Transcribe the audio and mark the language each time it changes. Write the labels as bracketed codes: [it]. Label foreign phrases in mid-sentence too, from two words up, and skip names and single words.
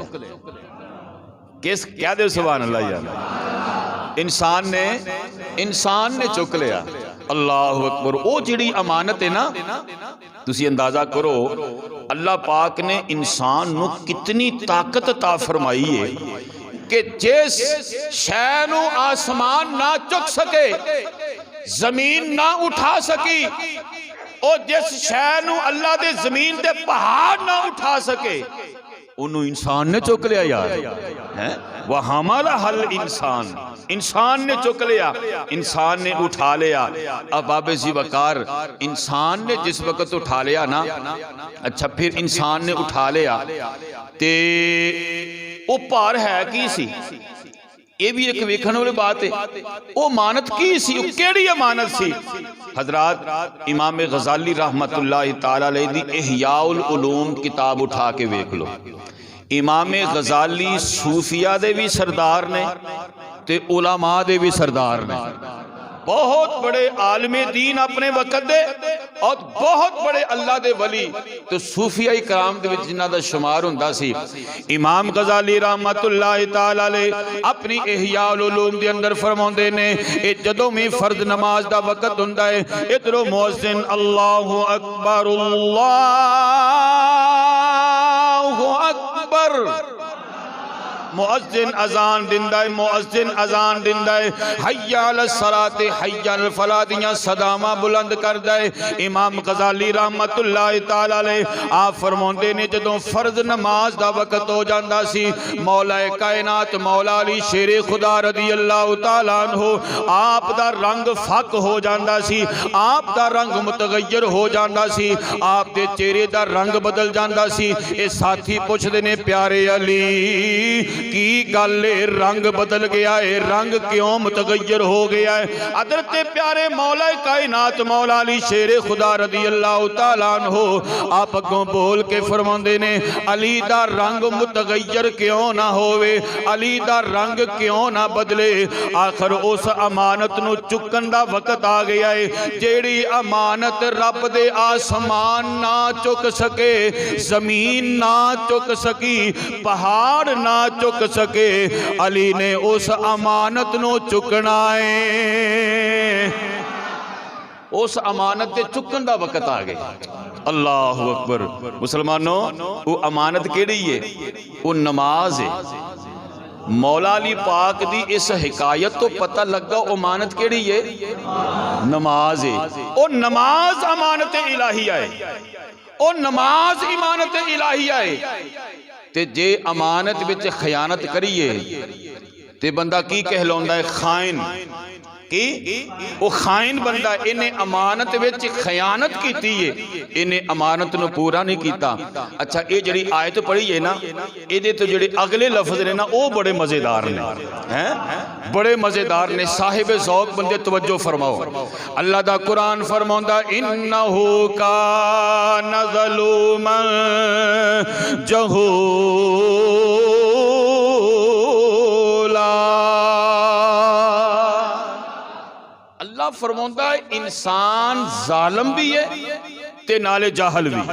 [pa] کس کیا دے [ar] سبحان اللہ [pa] یار، انسان نے چک لیا. [ar] اللہ اکبر. [pa] وہ جہڑی امانت ہے نا، تسی اندازہ کرو اللہ پاک نے انسان نوں کتنی طاقت عطا فرمائی ہے کہ جس شے نوں آسمان نہ چک سکے، زمین نہ اٹھا سکی، اور جس شے نوں اللہ دے زمین دے پہاڑ نہ اٹھا سکے انہوں نے انسان نے چک لیا یار ہے. [ur] وہ ہمارا حل انسان نے چک لیا، انسان نے اٹھا لیا. [pa] اب بابے جی وقار انسان نے جس وقت اٹھا لیا نا، اچھا فیر انسان نے اٹھا لیا تے او بھار ہے کی سی، یہ بھی اک ویکھن والی بات ہے. او امانت کی سی، کہڑی امانت سی? حضرات امام غزالی [ar] رحمۃ اللہ تعالیٰ علیہ [pa] دی احیاء العلوم کتاب اٹھا کے ویکھ لو. امام غزالی صوفیاء دے بھی سردار نے تے علماء دے بھی سردار نے. بہت وڈے عالم دین اپنے وقت دے اور بہت وڈے اللہ دے ولی تو صوفیاء کرام دے وچ جنہاں دا شمار ہوندا سی. امام غزالی [ar] رحمۃ اللہ تعالیٰ علیہ [pa] اپنی احیاء العلوم دے اندر فرماؤندے نے اے جدوں بھی فرض نماز دا وقت ہوندا ہے، ادھروں مؤذن [ar] اللہ اکبر اللہ اکبر, [pa] مؤذن اذان دیندا ہے، مؤذن اذان دیندا ہے, [ar] حی علی الصلاۃ حی علی الفلاح [pa] دیاں صداواں بلند کردا ہے. امام غزالی [ar] رحمۃ اللہ تعالیٰ علیہ [pa] آپ فرماؤندے نے جدوں فرض نماز دا وقت ہو جاندا سی، مولا کائنات مولا علی شیر خدا [ar] رضی اللہ تعالیٰ عنہ [pa] آپ دا رنگ فق ہو جاندا سی، آپ دا رنگ متغیر ہو جاندا سی، آپ دے چہرے دا رنگ بدل جاندا سی. اے ساتھی پچھدے نے پیارے علی کی گل ہے، رنگ بدل گیا ہے، رنگ کیوں متغیر ہو گیا ہے? حضرت پیارے مولا کائنات مولا علی شیر خدا [ar] رضی اللہ تعالیٰ عنہ [pa] آپ اگوں بول کے فرماندے نے علی دا رنگ متغیر کیوں نہ ہووے، علی دا رنگ کیوں نہ بدلے? آخر اس امانت نوں چکن دا وقت آ گیا ہے جہڑی امانت رب دے آسمان نہ چک سکے، زمین نہ چک سکی، پہاڑ نہ چک سکے، علی نے اس امانت نوں چکنا ہے. [ur] اس امانت کے چکن کا وقت آ گیا. [ar] اللہ اکبر. [pa] مسلمانو او امانت کہڑی ہے? او نماز ہے. مولا علی پاک دی اس حکایت توں پتہ لگا امانت کہڑی ہے? نماز ہے۔ او نماز امانت الٰہیہ ہے، او نماز امانت الٰہیہ ہے. تے جے امانت وچ خیانت کریے تے بندہ کی کہلاؤندا ہے? خائن. کہ او خائن بندہ، انہے امانت وچ خیانت کیتی ہے، انہے امانت نوں پورا نہیں کیتا. اچھا یہ جہڑی آیت پڑھی ہے نا، ایہدے توں جہڑے اگلے لفظ نے نا او بڑے مزیدار نے، ہیں بڑے مزیدار نے. صاحب ذوق بندے توجہ فرماؤ۔ اللہ دا قرآن فرماؤندا [ar] إنه كان ظلوما جهولا, [pa] اللہ فرماندا ہے انسان ظالم بھی ہے تے نالے جاہل بھی.